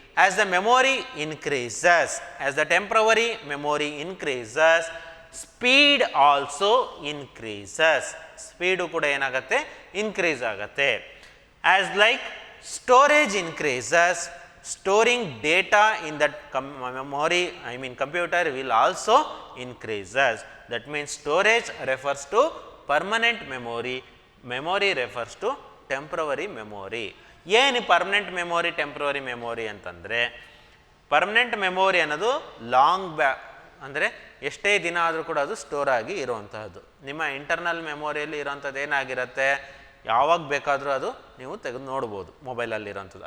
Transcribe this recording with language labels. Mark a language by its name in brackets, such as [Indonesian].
[English] As the memory increases, as the temporary memory increases, speed also increases. [Kannada] Speed ಕೂಡ ಏನಾಗುತ್ತೆ increase ಆಗುತ್ತೆ. [English] As like storage increases, storing data in that memory, I mean computer will also increases. That means storage refers to permanent memory, memory refers to temporary memory. [Kannada] ಏನು permanent memory temporary memory ಅಂತಂದರೆ permanent memory ಅನ್ನೋದು long ಅಂದರೆ ಎಷ್ಟೇ ದಿನ ಆದರೂ ಕೂಡ ಅದು store ಆಗಿ ಇರುವಂತಹದ್ದು. ನಿಮ್ಮ ಇಂಟರ್ನಲ್ ಮೆಮೊರಿಯಲ್ಲಿ ಇರೋಂಥದ್ದು ಏನಾಗಿರುತ್ತೆ ಯಾವಾಗ ಬೇಕಾದರೂ ಅದು ನೀವು ತೆಗೆದು ನೋಡ್ಬೋದು ಮೊಬೈಲಲ್ಲಿ ಇರೋಂಥದ್ದು.